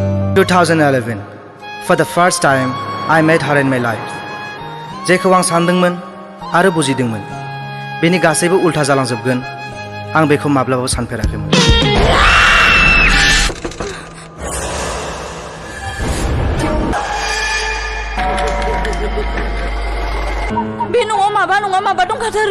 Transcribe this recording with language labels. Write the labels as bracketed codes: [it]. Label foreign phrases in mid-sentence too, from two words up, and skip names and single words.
[en] 2011 For the first time I met her in my life. [brx] जेखौ आं सानदोंमोन आरो बुजिदोंमोन बेनि गासैबो उल्था जालांजोबगोन आं बेखौ माब्लाबाबो सानफेराखैमोन। बे न'आव माबा नङा माबा दंखाथारो।